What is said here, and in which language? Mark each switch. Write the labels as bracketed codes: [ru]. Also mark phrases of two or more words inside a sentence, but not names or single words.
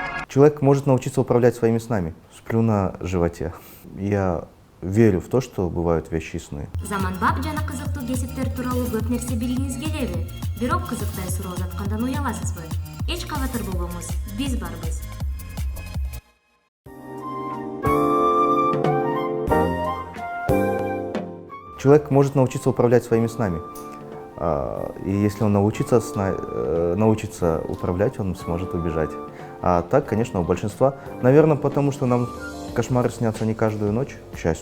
[ru] Человек может научиться upravлять своими снами. Сплю на животе. Я верю в то, что бывают вещи и сны. [ky] Заманбап жана кызыктуу кесиптер тууралуу көп нерсе билгиңиз келеби? Бирок кызыктай суроо жаткандан уяласызбы? Эч кабатыр болбоңуз, биз барбыз. [ru] Человек может научиться управлять своими снами. И если он научится управлять, он сможет убежать. А так, конечно, у большинства, наверное, потому что нам кошмары снятся не каждую ночь, к счастью.